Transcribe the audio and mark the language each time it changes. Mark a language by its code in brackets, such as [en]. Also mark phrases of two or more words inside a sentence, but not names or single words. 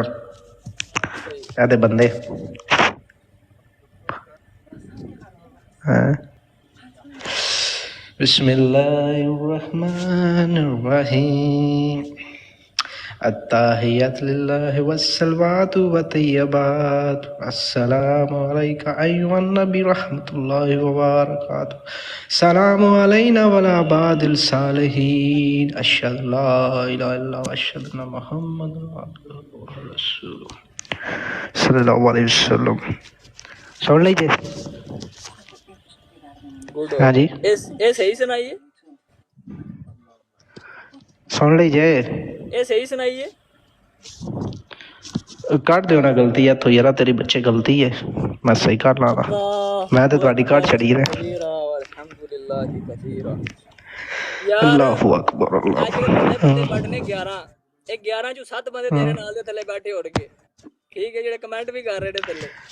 [pa] ਇਹਦੇ ਬੰਦੇ [ar] بسم الله الرحمن الرحيم التحيات لله والصلوات والطيبات السلام عليك أيها النبي ورحمة الله وبركاته السلام علينا وعلى عباد الصالحين أشهد أن لا إله إلا الله وأشهد أن محمدا عبده ورسوله صلى الله عليه وسلم. [hi] सुन लीजिए। हाँ जी, ये सही सुनाइए, सुन लीजिए। ये सही सुनाइए। [pa] ਕੱਢ ਦਿਓ ਨਾ ਗਲਤੀ ਇੱਥੋਂ ਯਾਰਾ, ਤੇਰੀ ਬੱਚੇ ਗਲਤੀ ਹੈ, ਮੈਂ ਸਹੀ ਕਰ ਲਾਂਗਾ। ਮੈਂ ਤੇ ਤੁਹਾਡੀ ਕੱਢ ਛੜੀ ਨੇ। [ar] الله أكبر الله [pa] ਬੰਦੇ ਬੈਠਨੇ 11, ਇਹ 11 ਚੋਂ 7 ਬੰਦੇ ਤੇਰੇ ਨਾਲ ਦੇ ਥੱਲੇ ਬੈਠੇ ਉੱਡ ਗਏ, ਠੀਕ ਹੈ, ਜਿਹੜੇ ਕਮੈਂਟ ਵੀ ਕਰ ਰਹੇ ਨੇ ਥੱਲੇ,